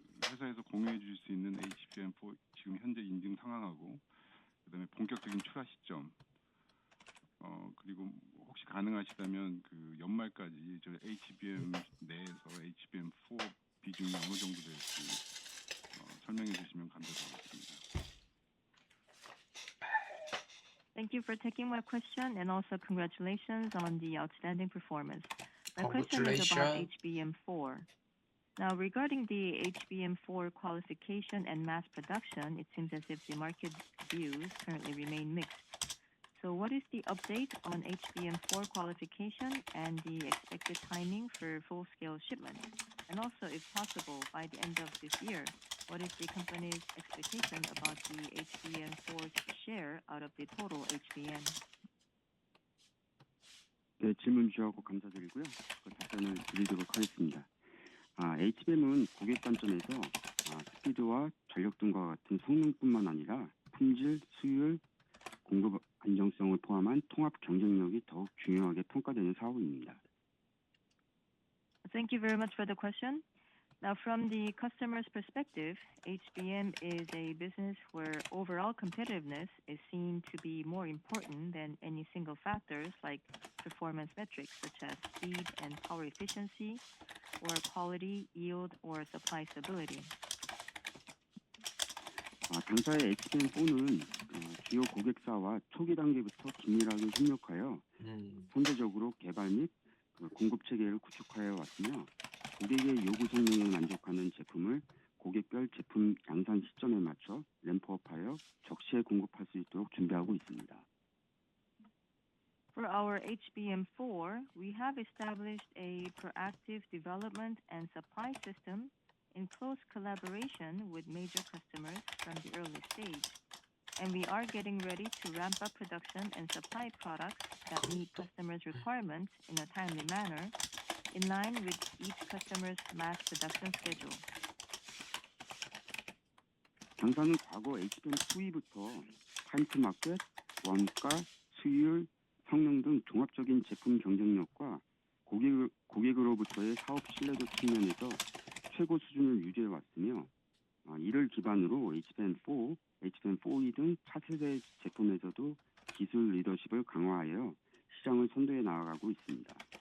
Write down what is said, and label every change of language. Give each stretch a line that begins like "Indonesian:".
Korean: 회사에서 공유해 주실 수 있는 HBM4 지금 현재 인증 상황하고 그다음에 본격적인 출하 시점 그리고 혹시 가능하시다면 연말까지 저 HBM 내에서 HBM4 비중이 어느 정도 될지 설명해 주시면 감사드리겠습니다.
English: Thank you for taking my question, and also congratulations on the outstanding performance. My question is about HBM4. Now, regarding the HBM4 qualification and mass production, it seems as if the market views currently remain mixed. So what is the update on HBM4 qualification and the expected timing for full-scale shipment? And also, if possible, by the end of this year, what is the company's expectation about the HBM4's share out of the total HBM?
Korean: 네, 질문 주셔서 감사드리고요. 답변을 드리도록 하겠습니다. HBM은 고객 관점에서 스피드와 전력 등과 같은 성능뿐만 아니라 품질, 수율, 공급 안정성을 포함한 통합 경쟁력이 더욱 중요하게 평가되는 사업입니다.
English: Thank you very much for the question. Now, from the customer's perspective, HBM is a business where overall competitiveness is seen to be more important than any single factors like performance metrics such as speed and power efficiency, or quality, yield, or supply stability.
Korean: 당사의 HBM4는 주요 고객사와 초기 단계부터 긴밀하게 협력하여 선제적으로 개발 및 공급 체계를 구축하여 왔으며 고객의 요구 성능에 만족하는 제품을 고객별 제품 양산 시점에 맞춰 램프업하여 적시에 공급할 수 있도록 준비하고 있습니다.
English: For our HBM4, we have established a proactive development and supply system in close collaboration with major customers from the early stage. And we are getting ready to ramp up production and supply products that meet customers' requirements in a timely manner, in line with each customer's mass production schedule.
Korean: 당사는 과거 HBM2부터 타임투 마켓, 원가, 수율, 성능 등 종합적인 제품 경쟁력과 고객으로부터의 사업 신뢰도 측면에서 최고 수준을 유지해 왔으며 이를 기반으로 HBM4, HBM4E 등 차세대 제품에서도 기술 리더십을 강화하여 시장을 선도해 나아가고 있습니다.